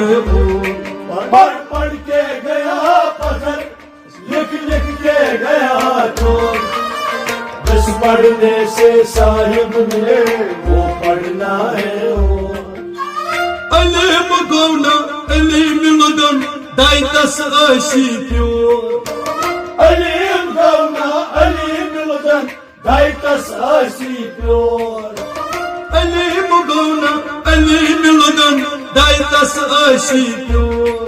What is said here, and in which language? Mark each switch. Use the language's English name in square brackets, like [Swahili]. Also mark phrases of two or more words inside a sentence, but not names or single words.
[Urdu] پڑھ پڑھ کے گیا پتھر لکھ لکھ کے گیا چور جس پڑھنے سے صاحب ملے وہ پڑھنا ہے [Kashmiri] علم گونا علم لدن دائتس آسی پیور علم گونا علم لدن دائتس آسی پیور علم گونا علم لدن دائتس آسی پیور